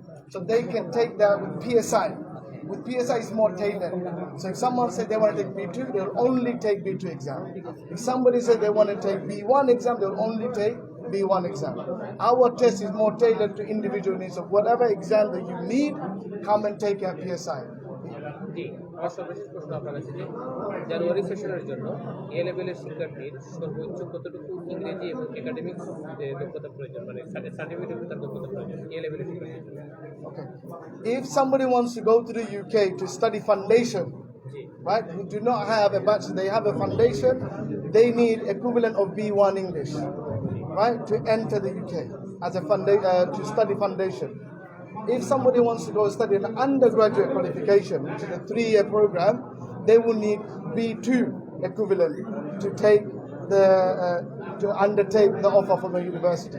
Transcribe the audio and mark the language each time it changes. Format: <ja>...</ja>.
<en>So they can take that with PSI. With PSI it's more tailored. So if someone said they want to take B2, they'll only take B2 exam. If somebody said they want to take B1 exam, they'll only take B1 exam. Our test is more tailored to individual needs. So whatever exam that you need, come and take your PSI.</en> <bn>জি, আমার সর্বশেষ প্রশ্ন আপনার কাছে যে জানুয়ারি সেশনের জন্য এ লেভেলের শিক্ষার্থীর সর্বোচ্চ কতটুকু ইংরেজি এবং একাডেমিক দক্ষতা প্রয়োজন, মানে সার্টিফিকেটের তার দক্ষতা প্রয়োজন এ লেভেলের শিক্ষার্থীর জন্য?</bn> <en>Okay. If somebody wants to go to the UK to study foundation, right, who do not have a bachelor, they have a foundation, they need equivalent of B1 English, right, to enter the UK as a to study foundation. If somebody wants to go study an undergraduate qualification, which is a 3-year program, they will need B2 equivalent to take to undertake the offer from the university.</en>